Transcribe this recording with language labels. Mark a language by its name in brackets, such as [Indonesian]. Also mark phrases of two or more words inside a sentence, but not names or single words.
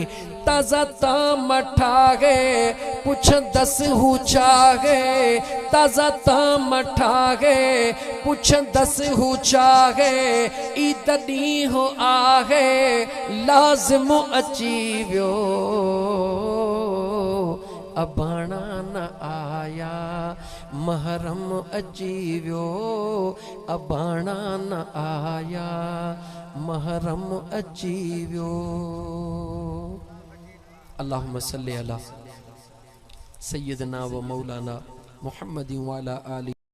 [Sindhi] ताज़ा ताम ठाहे पुछंदसि हू छाहे, ताज़ा ताम ठाहे पुछंदसि हू छाहे, ईद ॾींहुं आहे लाज़िम अची वियो अबाणा न आया, महरम अची वियो अबाणा न आया, महरम अची वियो। [Arabic] اللهم صل على سيدنا ومولانا محمد وعلى آل.